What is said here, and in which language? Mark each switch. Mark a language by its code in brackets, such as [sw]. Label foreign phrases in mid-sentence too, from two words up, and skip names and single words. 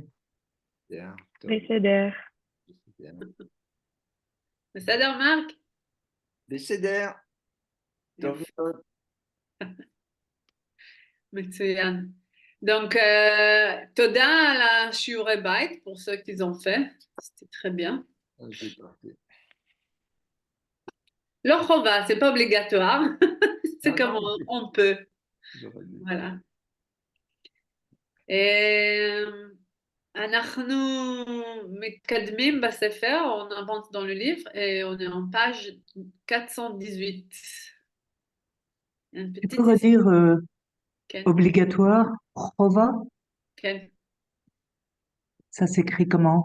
[he] טוב, בסדר. בסדר. בסדר, מרק? בסדר, טוב יופי, מאוד. מצוין. Donc, תודה על השיעורי בית, [fr] pour ceux qui ont fait, c'était très bien. C'est parfait. [he] לא חובה, [fr] c'est pas obligatoire, c'est Non, comme non, on peut, j'aurais dû. voilà. [he] אנחנו מתקדמים בספר, [fr] on avance dans le livre et on est en page 418. Une Tu petite peux redire [he] כן, [fr] obligatoire, prova, [he] כן, [fr] ça s'écrit comment?